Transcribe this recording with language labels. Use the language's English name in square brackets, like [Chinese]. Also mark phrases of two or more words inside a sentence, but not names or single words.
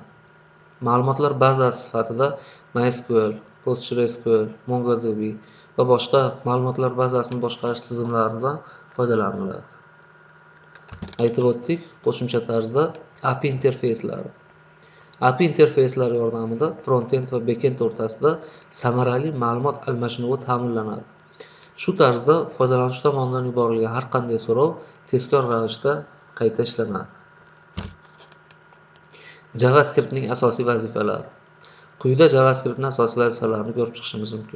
[Uzbek] Ma'lumotlar bazasi sifatida MySQL, PostgreSQL, MongoDB va boshqa ma'lumotlar bazasini boshqarish tizimlaridan foydalaniladi. Aytib o'tdik, qo'shimcha tarzda API interfeyslari. API interfeyslari yordamida front-end va back-end o'rtasida samarali ma'lumot almashinuvi ta'minlanadi. Shu tarzda foydalanuvchi tomonidan yuborilgan har qanday so'rov tezkor ravishda qayta ishlanadi. JavaScriptning asosiy vazifalari. Quyida JavaScriptning asosiy vazifalarini ko'rib chiqishimiz mumkin.